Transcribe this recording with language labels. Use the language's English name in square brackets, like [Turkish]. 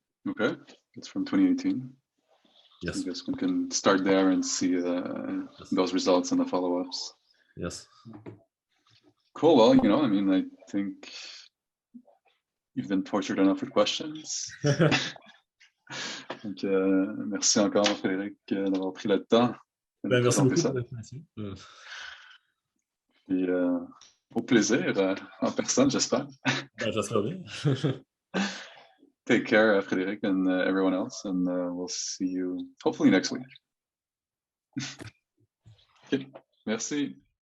[English] Okay, it's from 2018. Yes. I guess we can start there and see those results and the follow-ups. Yes. Cool. Well, I think you've been tortured enough with questions. [French] Donc, merci encore, Frédéric, d'avoir pris le temps. Merci beaucoup pour l'invitation. Puis, au plaisir, en personne, j'espère. J'espère bien. [English] Take care, Frédéric, and everyone else, and we'll see you hopefully next week. Okay. [French] Merci.